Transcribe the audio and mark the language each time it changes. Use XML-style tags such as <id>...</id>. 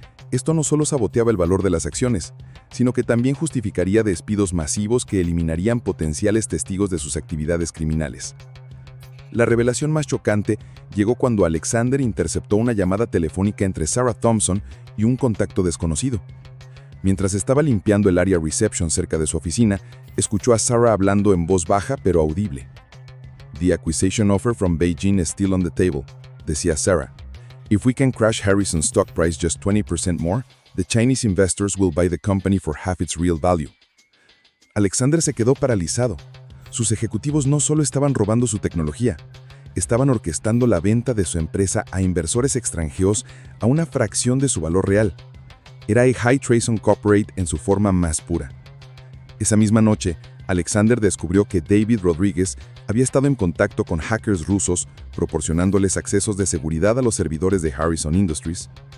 <es>Esto no solo saboteaba el valor de las acciones, sino que también justificaría despidos masivos que eliminarían potenciales testigos de sus actividades criminales. La revelación más chocante llegó cuando Alexander interceptó una llamada telefónica entre Sarah Thompson y un contacto desconocido. Mientras estaba limpiando el área reception cerca de su oficina, escuchó a Sarah hablando en voz baja pero audible.</es> <en>"The acquisition offer from Beijing is still on the table",</en> <es>decía Sarah.</es> <en>"If we can crash Harrison's stock price just 20% more, the Chinese investors will buy the company for half its real value".</en> <es>Alexander se quedó paralizado. Sus ejecutivos no solo estaban robando su tecnología, estaban orquestando la venta de su empresa a inversores extranjeros a una fracción de su valor real. Era a</es> <en>High Treason Corporate</en> <es>en su forma más pura. Esa misma noche, Alexander descubrió que David Rodríguez había estado en contacto con hackers rusos, proporcionándoles accesos de seguridad a los servidores de Harrison Industries.</es>